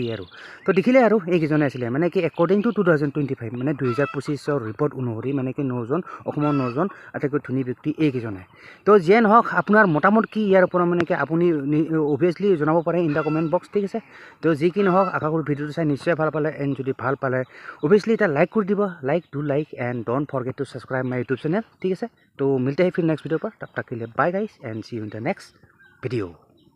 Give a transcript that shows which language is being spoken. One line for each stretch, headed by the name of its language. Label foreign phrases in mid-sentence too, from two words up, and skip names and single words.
Assamese: আৰু তো দেখিলে আৰু এইকেইজনে আছিলে মানে কি
English: according to
Assamese: 2025 মানে 2025 ৰিপৰ্ট অনুসৰি মানে কি অসমৰ 9জন আটাইতকৈ ধনী ব্যক্তি এইকেইজনে। তো যিয়ে নহওক আপোনাৰ মতামত কি ইয়াৰ ওপৰত মানে কি আপুনি অভিয়াছলি জনাব পাৰে
English: in the comment box.
Assamese: ঠিক আছে। তো যি কি নহওক আশা কৰোঁ ভিডিঅ'টো চাই নিশ্চয় ভাল পালে। এণ্ড যদি ভাল পালে অভিয়াছলি এটা লাইক কৰি দিব।
English: like and don't forget to subscribe my YouTube channel.
Assamese: ঠিক আছে।
Hindi: तो मिलते हैं फिर
English: next video
Hindi: पर, तब तक के लिए
English: bye guys and see you in the next video.